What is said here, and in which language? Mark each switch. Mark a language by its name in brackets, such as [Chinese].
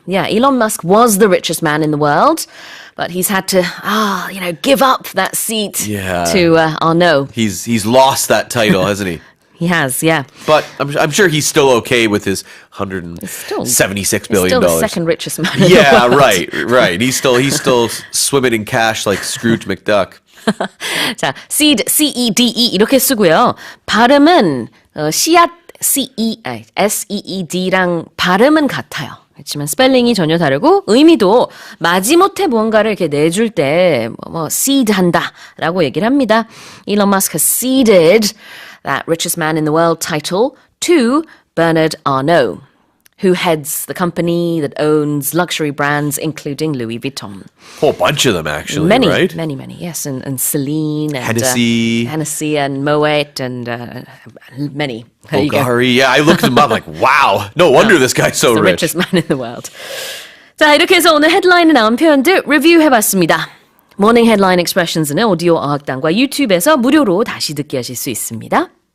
[English] Yeah, Elon Musk was the richest man in the world, but he's had to, give up that seat to Arnaud. He's lost that title, hasn't he? He has, yeah. But I'm sure he's still okay with his $176 billion. Still the second richest man in the world. right. He's still swimming in cash like Scrooge McDuck. [Korean] 자, seed, C-E-D-E 이렇게 쓰고요. 발음은 씨앗, S-E-E-D랑 발음은 같아요. 그렇지만 스펠링이 전혀 다르고 의미도 마지못해 무언가를 이렇게 내줄 때 seed 한다라고 얘기를 합니다. [English] Elon Musk has ceded that richest man in the world title to Bernard Arnault, who heads the company that owns luxury brands including Louis Vuitton. Whole bunch of them, actually, many, right? Many, yes. And Celine and Hennessy and Moet and many. There you go. Bulgari. Yeah, I looked him up like, wow, no wonder this guy's so the rich. richest man in the world. [Korean] 자, 이렇게 해서 오늘 헤드라인에 나온 표현들 리뷰해봤습니다. 모닝 헤드라인 익스프레션스는 오디오 어학당과 유튜브에서 무료로 다시 듣기 하실 수 있습니다.